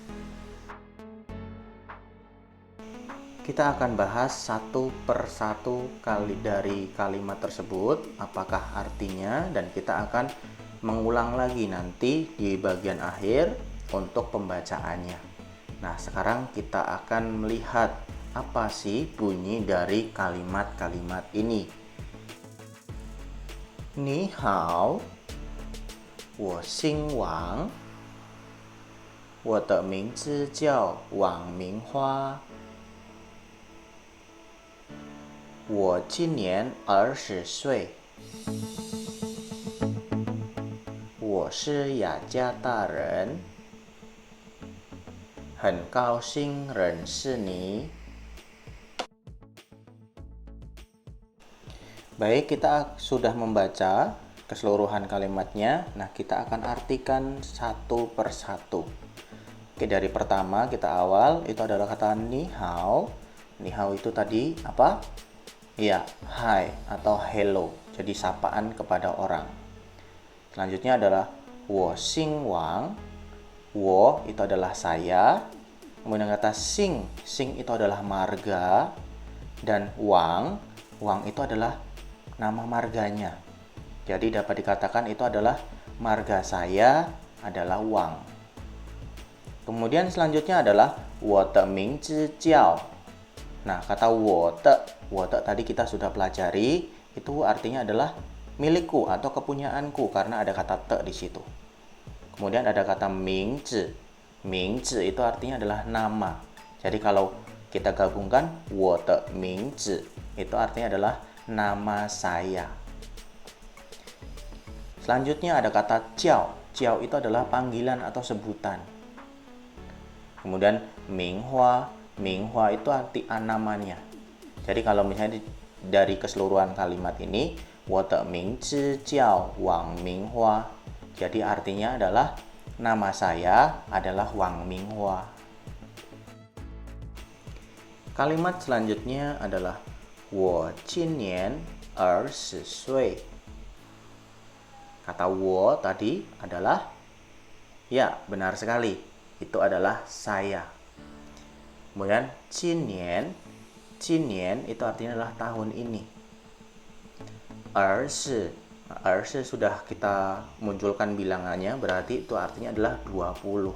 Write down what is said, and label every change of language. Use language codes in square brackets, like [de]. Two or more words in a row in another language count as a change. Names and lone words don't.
[id] Kita akan bahas satu persatu dari kalimat tersebut, apakah artinya, dan kita akan mengulang lagi nanti di bagian akhir untuk pembacaannya. Nah, sekarang kita akan melihat apa sih bunyi dari kalimat-kalimat ini. [zh] 你好, 我姓王，我的名字叫王明花。我今年20岁，我是雅加达人，很高兴认识你。 [id] Baik, kita sudah membaca keseluruhan kalimatnya. Nah, kita akan artikan satu persatu. Oke, dari pertama kita awal itu adalah kata [zh] 你好. 你好 [id] itu tadi apa? Ya, hai atau hello, jadi sapaan kepada orang. Selanjutnya adalah [zh] 我姓王, [id] 我 itu adalah saya. Kemudian kata sing itu adalah marga. Dan wang itu adalah nama marganya. Jadi dapat dikatakan itu adalah marga saya adalah wang. Kemudian selanjutnya adalah [zh] 我的名字叫. [id] Nah, kata [zh] 我的 [id] tadi kita sudah pelajari, itu artinya adalah milikku atau kepunyaanku karena ada kata te di situ. Kemudian ada kata mingzi. Mingzi itu artinya adalah nama. Jadi kalau kita gabungkan [zh] 我的名字 [id] itu artinya adalah nama saya. Selanjutnya ada kata jiao. Jiao itu adalah panggilan atau sebutan. Kemudian minghua. Minghua itu arti namanya. Jadi kalau misalnya dari keseluruhan kalimat ini [zh] 我的名字叫王明花. [id] Jadi artinya adalah nama saya adalah Wang Minghua. Kalimat selanjutnya adalah [zh] 我今年20岁. [id] Kata 我 tadi adalah ya, benar sekali. Itu adalah saya. Kemudian 今年 itu artinya adalah tahun ini. 20 sudah kita munculkan bilangannya, berarti itu artinya adalah 20.